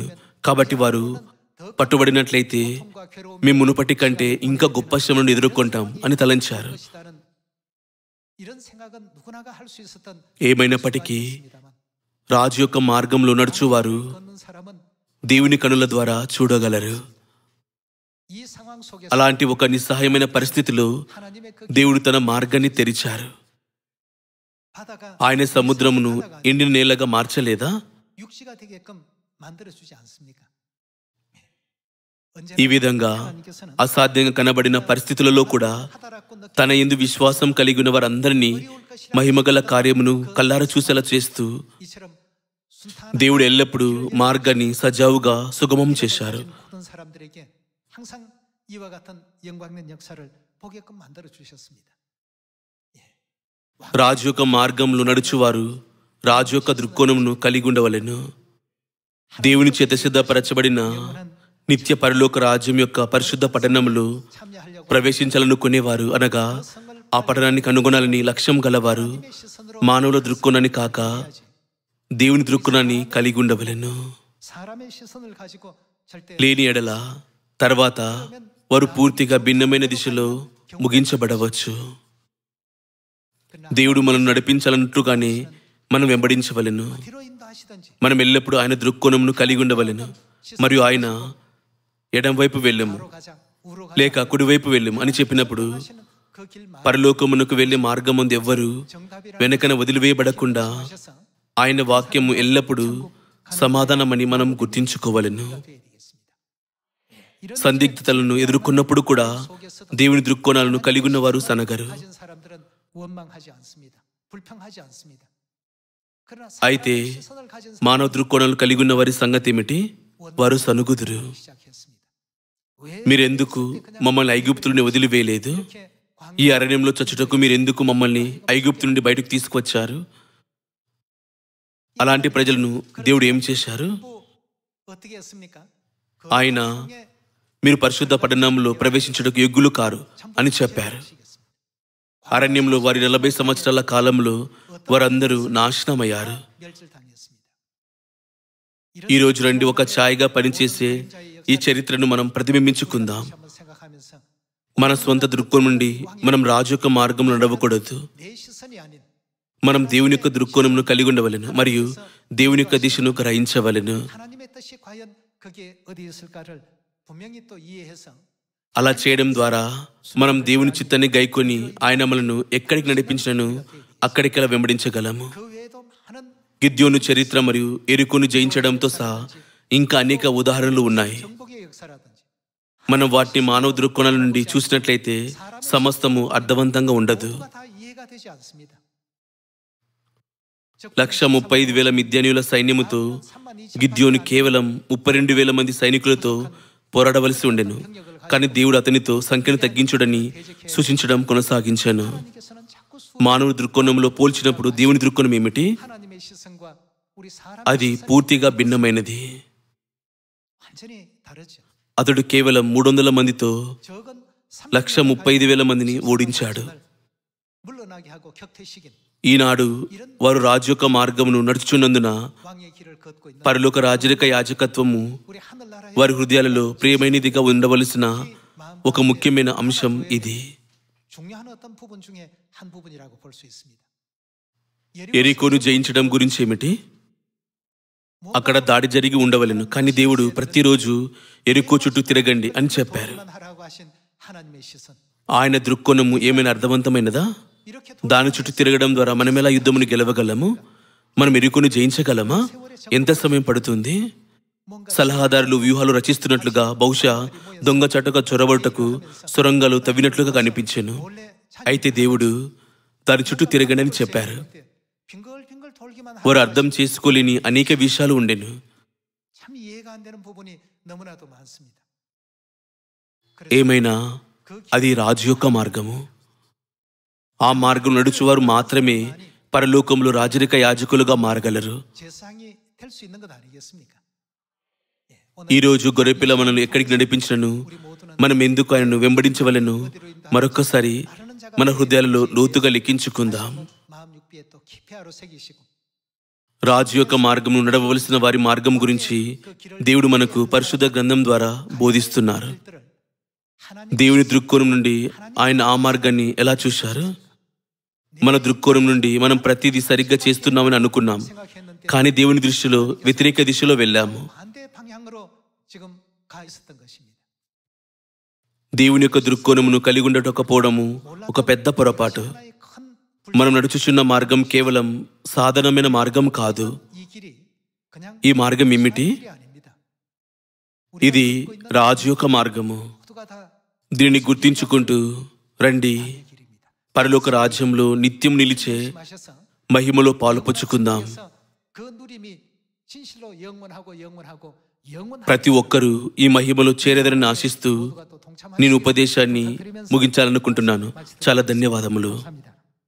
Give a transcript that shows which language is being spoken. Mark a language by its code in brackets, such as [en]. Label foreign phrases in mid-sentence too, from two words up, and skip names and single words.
[te] కాబట్టి వారు పట్టుబడినట్లయితే మేము మునుపటి కంటే ఇంకా గొప్ప శ్రమను ఎదుర్కొంటాం అని తలంచారు. [ko] 것이다는 이런 생각은 누구나가 할 수 있었던 [te] ఏమైనప్పటికీ [ko] 것입니다만 [te] రాజు యొక్క మార్గంలో నడుచువారు [ko] 걷는 사람은 [te] దేవుని కనుల ద్వారా చూడగలరు. [ko] 이 상황 속에서 [te] అలాంటి ఒక నిస్సహాయమైన పరిస్థితిలో [ko] 하나님의 그 [te] దేవుడు తన మార్గాన్ని తెరిచారు. [ko] 바다가 [te] ఆయన సముద్రమును ఎండిన నేలగా మార్చలేదా? [ko] 육지가 되게끔 만들어 주지 않습니까? [te] ఈ విధంగా అసాధ్యంగా కనబడిన పరిస్థితులలో కూడా తన యందు విశ్వాసం కలిగి ఉన్న వారందరినీ మహిమగల కార్యమును కల్లార చూసేలా చేస్తూ [ko] 이처럼 순탄한 [te] దేవుడు ఎల్లప్పుడూ మార్గాన్ని సజావుగా సుగమం చేశారు. [ko] 모든 사람들에게 항상 이와 같은 영광된 역사를 보게끔 만들어 주셨습니다. [te] రాజు యొక్క మార్గంలో నడుచువారు రాజు యొక్క దృక్కోణమును కలిగి ఉండవలెను. దేవుని చేత సిద్ధపరచబడిన నిత్య పరలోక రాజ్యం యొక్క పరిశుద్ధ పట్టణంలో [ko] 참여하려고 [te] ప్రవేశించాలనుకునేవారు, అనగా ఆ పట్టణాన్ని కనుగొనాలని లక్ష్యం గలవారు [ko] 시선으로 [te] మానవుల దృక్కోణాన్ని కాక దేవుని దృక్కోణాన్ని కలిగి ఉండవలెను. [ko] 사람의 시선을 가지고 절대 [te] లేని ఎడల తర్వాత వారు పూర్తిగా భిన్నమైన దిశలో ముగించబడవచ్చు. దేవుడు మనం నడిపించాలన్నట్లుగానే మనం వెంబడించవలెను. [ko] 뒤로 인도하시든지 [te] మనం ఎల్లప్పుడూ ఆయన దృక్కోణమును కలిగి ఉండవలెను. మరియు ఆయన ఎడం వైపు వెళ్ళము [ko] 우로 가자 우로 가자 [te] లేక కుడివైపు వెళ్ళము అని చెప్పినప్పుడు [ko] 하시는 그길 [te] పరలోకమునకు వెళ్లే మార్గం ముందు ఎవ్వరూ [ko] 정답이라는 [te] వెనకన వదిలివేయబడకుండా [ko] 하셔서 [te] ఆయన వాక్యము ఎల్లప్పుడూ సమాధానమని మనం గుర్తించుకోవలెను. [ko] 되어야 되겠습니다. 이런 [te] సందిగ్ధతలను ఎదుర్కొన్నప్పుడు కూడా దేవుని దృక్కోణాలను కలిగి ఉన్నవారు సనగరు. [ko] 가진 사람들은 원망하지 않습니다. 불평하지 않습니다. 그러나 [te] అయితే [ko] 사람의 시선을 가진 [te] మానవ దృక్కోణాలు కలిగి ఉన్న వారి సంగతి ఏమిటి? వారు సనుగుదురు. [ko] 시작했습니다. 왜 [te] మీరెందుకు మమ్మల్ని ఐగుప్తులని వదిలివేయలేదు? [ko] 이렇게 [te] ఈ అరణ్యంలో చచ్చుటకు మీరెందుకు మమ్మల్ని ఐగుప్తు నుండి బయటకు తీసుకువచ్చారు? అలాంటి ప్రజలను దేవుడు ఏం చేశారు? [ko] 어떻게 했습니까? [te] ఆయన మీరు పరిశుద్ధ పట్టణంలో ప్రవేశించుటకు యోగ్యులు కారు అని చెప్పారు. అరణ్యంలో వారి 40 సంవత్సరాల కాలంలో వారందరూ నాశనమయ్యారు. [ko] 멸절당했습니다. [te] ఈ రోజు రండి, ఒక ఛాయగా పనిచేసే ఈ చరిత్రను మనం ప్రతిబింబించుకుందాం. [ko] 한번 생각하면서 [te] మన స్వంత దృక్కోణం నుండి మనం రాజు యొక్క మార్గంలో నడవకూడదు. [ko] 내 시선이 아닌 [te] మనం దేవుని యొక్క దృక్కోణమును కలిగి ఉండవలెను మరియు దేవుని యొక్క దిశను గ్రహించవలెను. [ko] 하나님의 뜻이 과연 그게 어디 있을까를 분명히 또 이해해서 [te] అలా చేయడం ద్వారా మనం దేవుని చిత్తాన్ని గైకొని ఆయన మనను ఎక్కడికి నడిపించినను అక్కడికి వెంబడించగలము. [ko] 그 외에도 많은 [te] గిద్యోను చరిత్ర మరియు ఎరికోను జయించడంతో సహా ఇంకా అనేక ఉదాహరణలు ఉన్నాయి. [ko] 정복의 역사라든지 [te] మనం వాటిని మానవ దృక్కోణాల నుండి చూసినట్లయితే సమస్తము అర్థవంతంగా ఉండదు. [ko] 모두가 다 이해가 되지 않습니다. [te] 135,000 మిద్యానీయుల సైన్యముతో గిద్యోను కేవలం 32,000 మంది సైనికులతో పోరాడవలసి ఉండెను. కానీ దేవుడు అతనితో సంఖ్యను తగ్గించుడని సూచించడం కొనసాగించాను. [ko] 하나님께서는 자꾸 [te] మానవ దృక్కోణంలో పోల్చినప్పుడు దేవుని దృక్కోణం ఏమిటి? [ko] 하나님의 시선과 우리 사람의 [te] అది [ko] 시선이 [te] పూర్తిగా భిన్నమైనది. [ko] 완전히 다르죠. [te] అతడు కేవలం 300 మందితో [ko] 적은 [te] 135,000 మందిని ఓడించాడు. [ko] 물러나게 하고 격퇴시킨 [te] ఈనాడు వారు రాజు యొక్క మార్గమును నడుచుచున్నందున [ko] 왕의 길을 걷고 있는 [te] పరలోక రాజరిక యాజకత్వము [ko] 우리 하늘나라의 [te] వారి హృదయాలలో ప్రియమైనదిగా ఉండవలసిన ఒక ముఖ్యమైన అంశం ఇది. [ko] 중요한 어떤 부분 중에 한 부분이라고 볼 수 있습니다. [te] ఎరికోను జయించడం గురించి ఏమిటి? అక్కడ దాడి జరిగి ఉండవలెను, కానీ దేవుడు ప్రతిరోజు ఎరికో చుట్టూ తిరగండి అని చెప్పారు. [ko] 만 하라고 하신 하나님의 시선. [te] ఆయన దృక్కోణము ఏమైనా అర్థవంతమైనదా? [ko] 이렇게 [te] దాని చుట్టూ తిరగడం ద్వారా మనం ఎలా యుద్ధమును గెలవగలము? మనం ఎరికోను జయించగలమా? ఎంత సమయం పడుతుంది? సలహాదారులు వ్యూహాలు రచిస్తున్నట్లుగా, బహుశా దొంగ చటక చొరబడుటకు సొరంగాలు తవ్వినట్లుగా కనిపించెను. [ko] 원래 [te] అయితే దేవుడు దాని చుట్టూ తిరగండి అని చెప్పారు. [ko] 빙글빙글 돌기만 [te] వారు అర్థం చేసుకోలేని అనేక విషయాలు ఉండెను. [ko] 참 이해가 안 되는 부분이 너무나도 많습니다. [te] ఏమైనా అది రాజు యొక్క మార్గము. ఆ మార్గం నడుచువారు మాత్రమే పరలోకంలో రాజరిక యాజకులుగా మారగలరు. [ko] 제상이 될 수 있는 것 아니겠습니까? [te] ఈరోజు గొర్రెపిల్ల మనల్ని ఎక్కడికి నడిపించినను మనం ఎందుకు ఆయనను వెంబడించవలెను? మరొక్కసారి మన హృదయాలలో లోతుగా లిఖించుకుందాం. [ko] 마음 육비에 또 기폐하로 새기시고 [te] రాజు యొక్క మార్గమును నడవవలసిన వారి మార్గం గురించి దేవుడు మనకు పరిశుద్ధ గ్రంథం ద్వారా బోధిస్తున్నారు. [ko] 들을 하나님 [te] దేవుని దృక్కోణం నుండి ఆయన ఆ మార్గాన్ని ఎలా చూశారు? మన దృక్కోణం నుండి మనం ప్రతిదీ సరిగ్గా చేస్తున్నామని అనుకున్నాం, [ko] 생각했는데 [te] కానీ దేవుని దృష్టిలో వ్యతిరేక దిశలో వెళ్ళాము. [ko] 반대 방향으로 지금 가 있었던 것입니다. [te] దేవుని యొక్క దృక్కోణమును కలిగి ఉండకపోవడము ఒక పెద్ద పొరపాటు. [ko] 하나의 큰 [te] మనం నడుచుచున్న మార్గం కేవలం సాధారణమైన మార్గం కాదు. [ko] 이 길이 그냥 [te] ఈ మార్గం ఏమిటి? [ko] 길이 아닙니다. [te] ఇది రాజు యొక్క మార్గము. [ko] 모두가 다 [te] దీనిని గుర్తించుకుంటూ రండి, [ko] 길입니다. [te] పరలోక రాజ్యంలో నిత్యం నిలిచే [ko] 마셔서 [te] మహిమలో పాలుపంచుకుందాం. [ko] 그래서 그 누림이 진실로 영원하고 [te] ప్రతి ఒక్కరూ ఈ మహిమలో చేరేదరని ఆశిస్తూ [ko] 모두가 또 동참하시길 [te] నేను ఉపదేశాన్ని [ko] 부탁드리면서 [te] ముగించాలనుకుంటున్నాను. చాలా ధన్యవాదములు. [ko] 감사합니다.